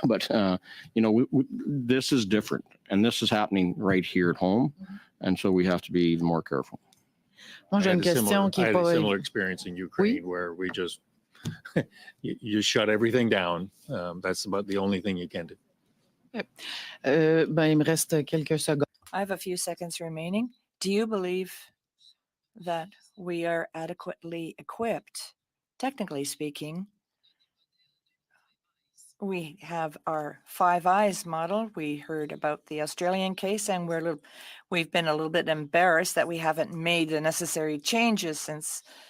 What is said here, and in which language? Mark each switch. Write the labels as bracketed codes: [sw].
[en] But, this is different and this is happening right here at home. And so we have to be even more careful. I had a similar experience in Ukraine where we just, you shut everything down. That's about the only thing you can do. [fr] Il me reste quelques secondes. [en] I have a few seconds remaining. Do you believe that we are adequately equipped, technically speaking? We have our 5 Eyes model. We heard about the Australian case, and we've been a little bit embarrassed that we haven't made the necessary changes since.